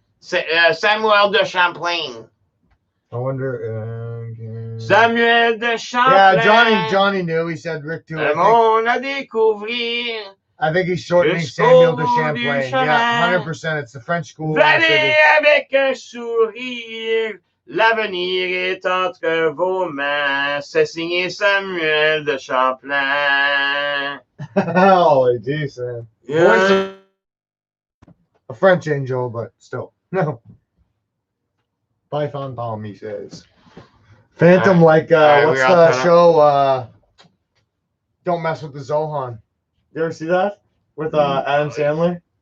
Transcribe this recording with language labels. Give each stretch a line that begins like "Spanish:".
English: Samuel de Champlain. I wonder. Samuel de Champlain. Yeah, Johnny knew. He said Rick too. I think he's shortening Samuel de Champlain. Yeah, 100%. It's the French school.
French: Venez avec un sourire. L'avenir est entre vos mains. C'est signé Samuel de Champlain.
English: Holy jeez, man. Yeah. A French angel, but still. No. Python Tom, he says. Phantom, what's the show? Don't Mess with the Zohan. You ever see that? With Adam Sandler?